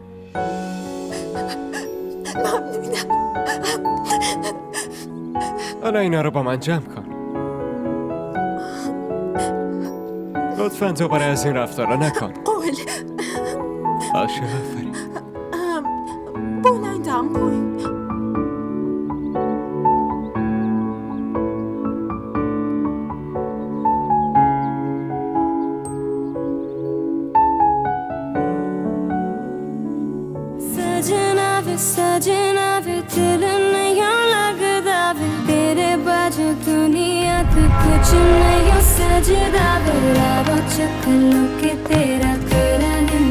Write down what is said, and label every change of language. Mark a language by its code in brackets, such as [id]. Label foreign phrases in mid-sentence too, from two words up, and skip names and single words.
[fa] ممنونم. حالا اینا رو با من جمع کن. لطفاً دوباره از این رفتارا نکن. قول. باشه، آفرین. بلندم کن. [pa] ਸਜਣਾ ਵੇ ਦਿਲ ਨਹੀਂ ਲੱਗਦਾ ਵੇ ਤੇਰੇ ਬਾਜੂ ਦੁਨੀਆ ਤੋਂ ਕੁਝ ਨਹੀਂ ਸਜਦਾ ਵੇ ਰਾਵੋ ਚਕਲੋ ਕੇ ਤੇਰਾ ਤੇਰਾ